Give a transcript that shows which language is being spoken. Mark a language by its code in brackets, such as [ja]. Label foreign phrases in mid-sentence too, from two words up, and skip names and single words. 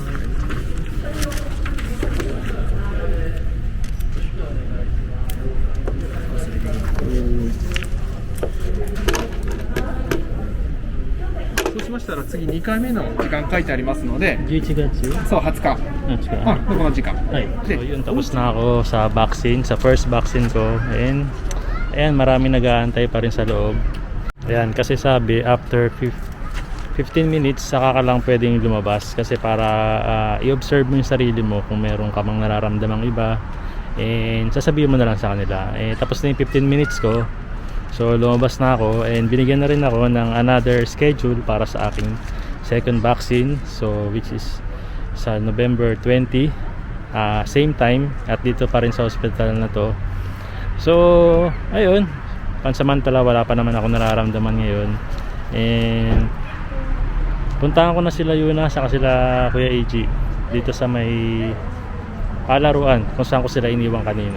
[ja] そうしましたら次2回目の時間書いてありますので、い。11月そう20日。この時間。 [tl] Ay, so yun, tapos na ako sa vaccine, sa first vaccine ko. Ayan, marami nag-aantay pa rin sa loob. Ayan, kasi sabi, after 15 minutes, saka ka lang pwedeng lumabas. Kasi para i-observe mo yung sarili mo kung meron ka mang nararamdamang iba. And sasabihin mo na lang sa kanila. Tapos na yung 15 minutes ko. So lumabas na ako and binigyan na rin ako ng another schedule para sa aking second vaccine. So [en] which is [tl] sa November 20, same time at dito pa rin sa hospital na to. So ayun, pansamantala wala pa naman ako nararamdaman ngayon. And puntahan ko na sila Yuna saka sila Kuya AG dito sa may palaruan kung saan ko sila iniwan kanina.